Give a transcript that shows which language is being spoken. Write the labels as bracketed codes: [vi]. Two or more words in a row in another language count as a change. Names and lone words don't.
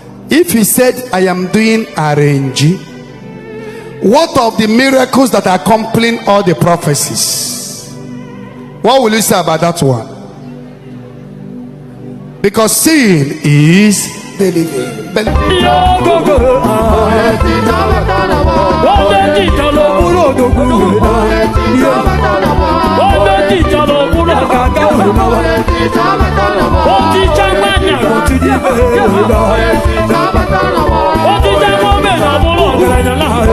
[en] If he said, "I am doing arrange," what of the miracles that are accompanying all the prophecies? What will you say about that one? Because sin is Bele, bele. Yo, go, go. [ig] Onye titọrọ bụrụ odogwu. Onye titọrọ bụrụ ọgaranya. O ticha nwa nna. O ticha nwa ome na bụrụ ọgaranya na.